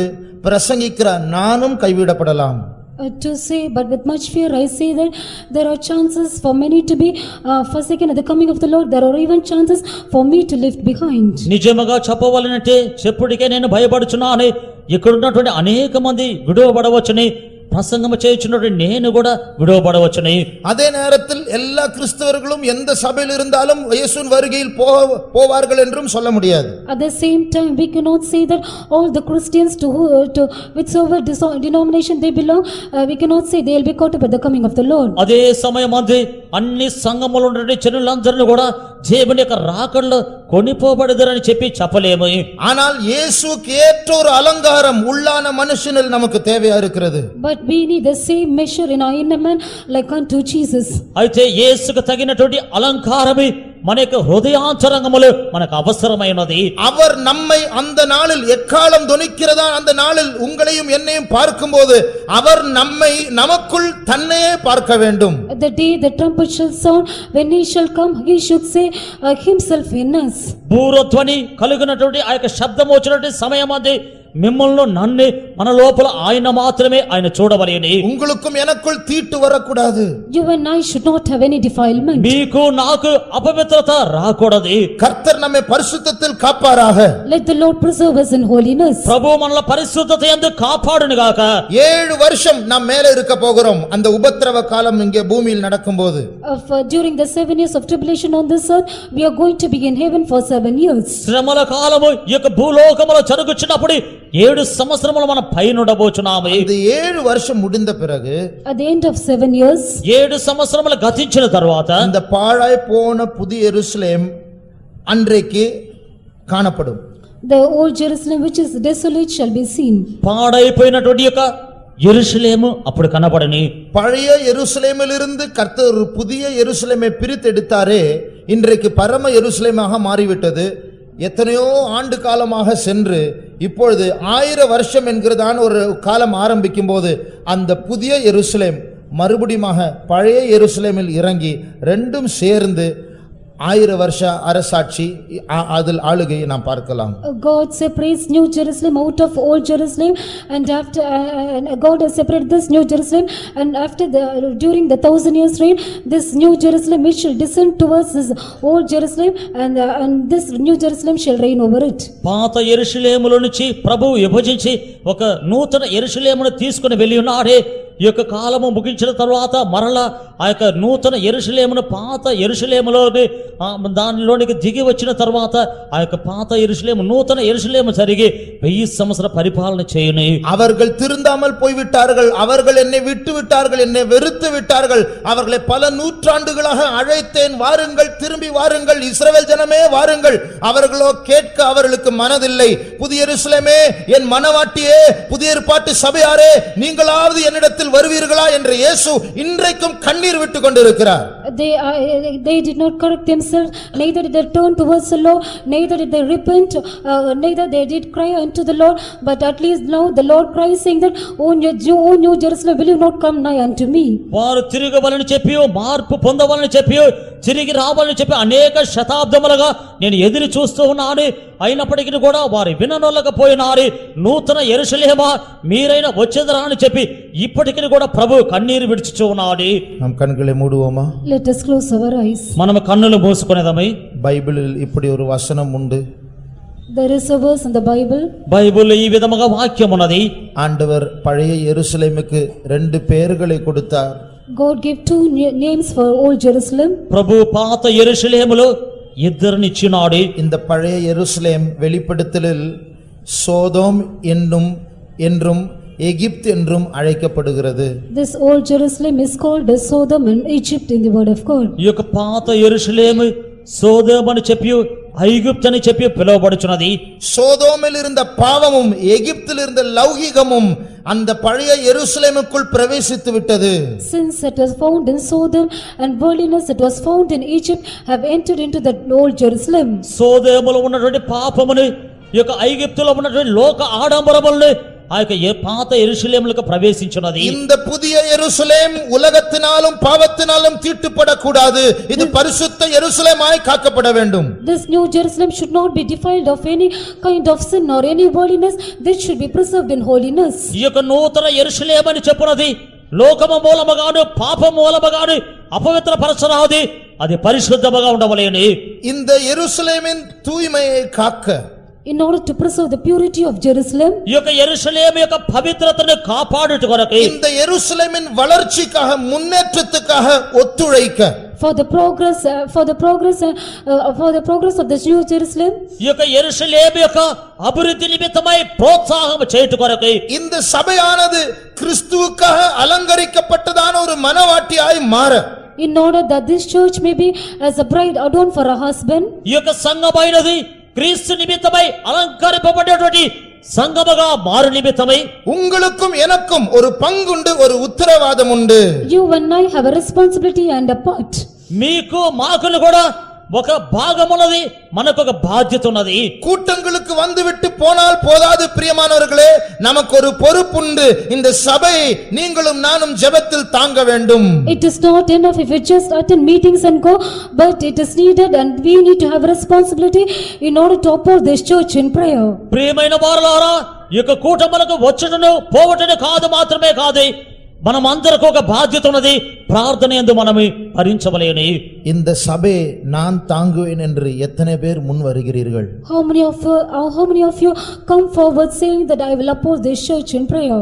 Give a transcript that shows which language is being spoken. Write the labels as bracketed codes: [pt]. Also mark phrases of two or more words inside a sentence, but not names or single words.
[ta] பிரசங்கிக்கிற நானும் கைவிடப்படலாம். [en] To say, but with much fear I say that there are chances for many to be forsaken at the coming of the Lord. There are even chances for me to live behind. [te] నిజముగా చెప్పవాలంటే చెప్పుడికే నేను భయపడుచున్నాను. ఇక్కడ ఉన్నటువంటి అనేక మంది విడువబడవచ్చుని, [ta] பிரசங்கம் செய்யுச்சுன்னு [te] నేను కూడా [ta] விடுபடவச்சுனே. அதே நேரத்தில் எல்லா கிறிஸ்தவர்களும் எந்த சபையில் இருந்தாலும் இயேசுவின் வருகையில் போவார்கள் என்றும் சொல்ல முடியாது. [en] At the same time we cannot say that all the Christians to whichever denomination they belong, we cannot say they will be caught up at the coming of the Lord. [te] అదే సమయమందు అన్ని సంఘములో ఉన్న జనులందరిని కూడా దేవుని యొక్క రాకడలో కొనిపోబడదరని చెప్పలేము. [ta] ஆனால் இயேசுவுக்கு ஏற்ற ஒரு அலங்காரம் உள்ளான மனுஷனில் நமக்கு தேவையா இருக்கிறது. [en] But we need the same measure in our inner man like unto Jesus. [te] అయితే యేసుకు తగినటువంటి అలంకారమే మనకు హృదయాంతరంగములో మనకు అవసరమైనది. [ta] அவர் நம்மை அந்த நாளில் எக்காலம் தொனிக்கிறதா அந்த நாளில் உங்களையும் என்னையும் பார்க்கும்போது அவர் நம்மை நமக்குள் தன்னையே பார்க்க வேண்டும். [en] The day the trumpet shall sound, when he shall come, he should say himself in us. [te] బూరధ్వని కలుగునటువంటి ఆ యొక్క శబ్దం వచ్చినటువంటి సమయమందు మిమ్మల్ని నన్ను మన లోపల ఆయన మాత్రమే ఆయన చూడవలెను. [ta] உங்களுக்கும் எனக்குள் தீட்டு வரக்கூடாது. [en] You and I should not have any defilement. [te] మీకు నాకు అపవిత్రత రాకూడదు. [ta] கர்த்தர் நம்மை பரிசுத்தத்தில் காப்பாராக. [en] Let the Lord preserve us in holiness. [te] ప్రభు మనల్ని పరిశుద్ధత యందు కాపాడును గాక. [ta] 7 வருஷம் நாம் மேலே இருக்க போகிறோம். அந்த உபத்திரவ காலம் இங்கே பூமியில் நடக்கும்போது [en] During the 7 years of tribulation on this earth, we are going to be in heaven for 7 years. [te] శ్రమల కాలము ఈ యొక్క భూలోకములో జరుగుచున్నప్పుడు 7 సంవత్సరములు మన పైన ఉండబోచున్నాము. [ta] இந்த 7 வருஷம் முடிந்த பிறகு [en] At the end of 7 years, [te] 7 సంవత్సరములు గతించిన తరువాత [ta] இந்த பாழாய் போன புதிய எருசலேம் அன்றைக்கு காணப்படும். [en] the old Jerusalem which is desolate shall be seen. [te] పాడైపోయినటువంటి యొక్క యెరూషలేము అప్పుడు కనబడని. [ta] பழைய எருசலேமிலிருந்து கர்த்தர் ஒரு புதிய எருசலேமை பிரித்தெடுத்தாரே, இன்றைக்கு பரம எருசலேமாக மாறிவிட்டது. எத்தனையோ ஆண்டு காலமாக சென்று இப்பொழுது 1000 வருஷம் என்கிறதான ஒரு காலம் ஆரம்பிக்கும் போது அந்த புதிய எருசலேம் மறுபடியும் பழைய எருசலேமில் இறங்கி ரெண்டும் சேர்ந்து 1000 வருஷ அரசாட்சி அதில் ஆளுகையை நாம் பார்க்கலாம். [en] God separates New Jerusalem out of Old Jerusalem, and after God has separated this New Jerusalem, and after during the 1000 years reign, this New Jerusalem which shall descend towards this Old Jerusalem, and this New Jerusalem shall reign over it. [te] పాత యెరూషలేములో నుంచి ప్రభువు విభజించి ఒక నూతన యెరూషలేమును తీసుకుని వెళ్ళి ఉన్నాడే. ఈ యొక్క కాలము ముగించిన తరువాత మరలా ఆ యొక్క నూతన యెరూషలేమును పాత యెరూషలేములోని దానిలోనికి దిగి వచ్చిన తరువాత ఆ యొక్క పాత యెరూషలేము నూతన యెరూషలేము జరిగి 1000 సంవత్సర పరిపాలన చేయును. [ta] அவர்கள் திருந்தாமல் போய்விட்டார்கள். அவர்கள் என்னை விட்டு விட்டார்கள், என்னை வெறுத்து விட்டார்கள். அவர்களை பல நூற்றாண்டுகளாக அழைத்தேன், வாருங்கள், திரும்பி வாருங்கள், இஸ்ரவேல் ஜனமே வாருங்கள். அவர்களோ கேட்க அவர்களுக்கு மனதில்லை. புதிய எருசலேமே, என் மனவாட்டியே, புதிய ஏற்பாட்டு சபையாரே, நீங்களாவது என்னிடத்தில் வருவீர்களா என்று இயேசு இன்றைக்கும் கண்ணீர் விட்டு கொண்டிருக்கிறார். [en] They did not correct themselves, neither did they turn towards the Lord, neither did they repent, neither they did cry unto the Lord. But at least now the Lord cries, saying that, O New Jerusalem, will you not come nigh unto me? [te] వారు తిరగవలని చెప్పియో, మార్పు పొందవలని చెప్పియో, తిరిగి రావాలని చెప్పి అనేక శతాబ్దములుగా నేను ఎదురు చూస్తూ ఉన్నాను. అయినప్పటికీ కూడా వారు విననొల్లకపోయినారు. నూతన యెరూషలేమా, మీరైనా వచ్చేదరా అని చెప్పి ఇప్పటికీ కూడా ప్రభు కన్నీరు విడిచుచూ ఉన్నాడు. [ta] நாம் கண்களை மூடுவோமா? [en] Let us close our eyes. [te] మనము కన్నులు మూసుకునేదమై. [ta] బైబిలిல் இப்படி ஒரு வசனம் உண்டு. [en] There is a verse in the Bible. [te] బైబిల్లో ఈ విధముగా వాక్యం ఉన్నది. [ta] ஆண்டவர் பழைய எருசலேமுக்கு 2 பெயர்களை கொடுத்தார். [en] God gave 2 names for Old Jerusalem. [te] ప్రభు పాత యెరూషలేములో ఇద్దరినిచ్చినాడు. [ta] இந்த பழைய எருசலேம் வெளிப்படுத்தலில் சோதோம் என்றும் எகிப்து என்றும் அழைக்கப்படுகிறது. [en] This old Jerusalem is called as Sodom and Egypt in the word of God. [te] ఈ యొక్క పాత యెరూషలేము సోదోము అని చెప్పి ఐగుప్తు అని చెప్పి పిలువబడుచున్నది. [ta] சோதோமில் இருந்த பாவமும் எகிப்தில் இருந்த லௌகிகமும் அந்த பழைய எருசலேமுக்குள் பிரவேசித்து விட்டது. [en] Since it was found in Sodom and worldliness it was found in Egypt have entered into the old Jerusalem. [te] సోదోములో ఉన్నటువంటి పాపమును ఈ యొక్క ఐగుప్తులో ఉన్నటువంటి లోక ఆడంబరములను ఆ యొక్క పాత యెరూషలేములకు ప్రవేశించున్నది. [ta] இந்த புதிய எருசலேம் உலகத்தினாலும் பாவத்தினாலும் தீட்டுப்படக்கூடாது. இது பரிசுத்த எருசலேமாய் காக்கப்பட வேண்டும். [en] This new Jerusalem should not be defiled of any kind of sin or any worldliness. This should be preserved in holiness. [te] ఈ యొక్క నూతన యెరూషలేము అని చెప్పున్నది లోకము మూలముగాను పాపము మూలముగాను అపవిత్రపరచరాదు, అది పరిశుద్ధముగా ఉండవలెను. [ta] இந்த எருசலேமின் தூய்மையை காக்க, [en] in order to preserve the purity of Jerusalem, [te] ఈ యొక్క యెరూషలేము యొక్క పవిత్రతను కాపాడుట కొరకు, [ta] இந்த எருசலேமின் வளர்ச்சிக்காக முன்னேற்றத்துக்காக ஒத்துழைக்க, [en] for the progress of this new Jerusalem, [te] ఈ యొక్క యెరూషలేము యొక్క అభివృద్ధి నిమిత్తమై ప్రోత్సాహం చేయుట కొరకు, [ta] இந்த சபையானது கிறிஸ்துவுக்காக அலங்கரிக்கப்பட்டதான ஒரு மனவாட்டியாய் மாற, [en] in order that this church may be as a bride adorned for a husband, [te] ఈ యొక్క సంఘమైనది క్రీస్తు నిమిత్తమై అలంకరింపబడేటువంటి సంఘముగా మారు నిమిత్తమై [ta] உங்களுக்கும் எனக்கும் ஒரு பங்குண்டு, ஒரு உத்தரவாதம் உண்டு. [en] you and I have a responsibility and a part. [te] మీకు మాకులు కూడా ఒక భాగమున్నది, మనకు ఒక బాధ్యత ఉన్నది. [ta] கூட்டங்களுக்கு வந்துவிட்டு போனால் போதாது பிரியமானவர்களே, நமக்கு ஒரு பொறுப்புண்டு. இந்த சபையை நீங்களும் நானும் ஜெபத்தில் தாங்க வேண்டும். [en] It is not enough if we just attend meetings and go, but it is needed and we need to have responsibility in order to uphold this church in prayer. [te] ప్రియమైన వారలారా, ఈ యొక్క కూటములకు వచ్చుటను పోవటను కాదు, మాత్రమే కాదు, మనం అందరికి ఒక బాధ్యత ఉన్నది. ప్రార్థన యందు మనము భరించవలెను. [ta] இந்த சபையை நான் தாங்குவேன் என்று எத்தனை பேர் முன் வருகிறீர்கள்? [en] How many of you come forward saying that I will uphold this church in prayer?